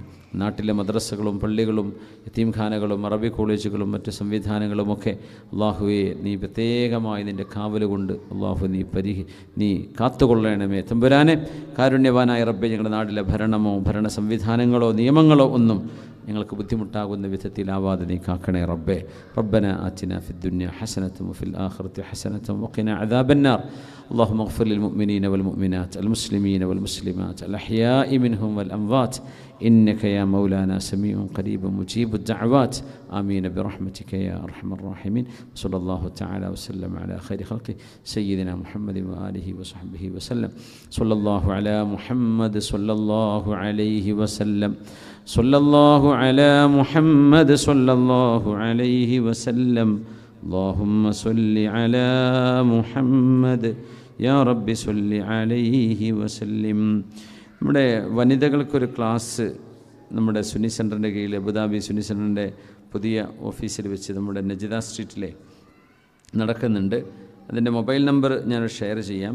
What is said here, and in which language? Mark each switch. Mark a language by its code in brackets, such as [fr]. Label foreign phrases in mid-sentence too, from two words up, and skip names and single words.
[ml] നാട്ടിലെ മദ്രസകളും പള്ളികളും യതീംഖാനകളും അറബി കോളേജുകളും മറ്റ് സംവിധാനങ്ങളുമൊക്കെ അള്ളാഹുവെ നീ പ്രത്യേകമായി നിൻ്റെ കാവലുകൊണ്ട് അള്ളാഹു നീ കാത്തുകൊള്ളണമേ തമ്പുരാനെ. കാരുണ്യവാനായ റബ്ബേ, ഞങ്ങളുടെ നാട്ടിലെ ഭരണമോ ഭരണ സംവിധാനങ്ങളോ നിയമങ്ങളോ ഒന്നും ഞങ്ങൾക്ക് ബുദ്ധിമുട്ടാകുന്ന വിധത്തിലാവാതെ നീ കാക്കണേ റബ്ബേ. [ar] ربنا آتنا في الدنيا حسنة وفي الآخرة حسنة وقنا عذاب النار. اللهم اغفر للمؤمنين والمؤمنات المسلمين والمسلمات الأحياء منهم والأموات إنك يا مولانا سميع قريب مجيب الدعوات آمين برحمتك يا أرحم الراحمين. صلى الله تعالى وسلم على خير خلقه سيدنا محمد وآله وصحبه وسلم. صلى الله على محمد صلى الله عليه وسلم. صلى الله على محمد صلى الله عليه وسلم. اللهم صل على محمد يا ربي صل عليه وسلم. [ml] നമ്മുടെ വനിതകൾക്കൊരു ക്ലാസ് നമ്മുടെ സുന്നി സെൻ്ററിൻ്റെ കീഴിൽ, അബുദാബി സുന്നി സെൻ്ററിൻ്റെ പുതിയ ഓഫീസിൽ വെച്ച് നമ്മുടെ നജിദ സ്ട്രീറ്റിലെ നടക്കുന്നുണ്ട്. അതിൻ്റെ [en] mobile number [ml] ഞാൻ ഷെയർ ചെയ്യാം.